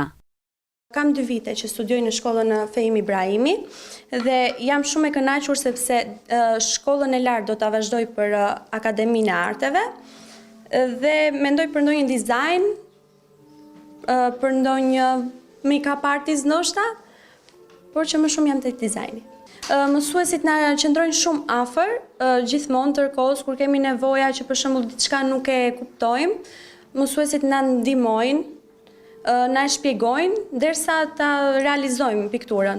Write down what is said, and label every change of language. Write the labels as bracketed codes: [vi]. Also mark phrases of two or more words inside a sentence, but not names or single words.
[sq] Kam 2 vite që studioj në shkollën Fehim Ibrahimi dhe jam shumë e kënaqur sepse shkollën e lartë do ta vazhdoj për Akademinë e Arteve dhe mendoj për ndonjë dizajn, për ndonjë [en] make-up artist [sq] ndoshta, por që më shumë jam tek dizajni. Mësuesit na qëndrojnë shumë afër, gjithmonë ndërkohës kur kemi nevoja që për shembull diçka nuk e kuptojmë, mësuesit na ndihmojnë, na e shpjegojnë derisa ta realizojmë pikturën.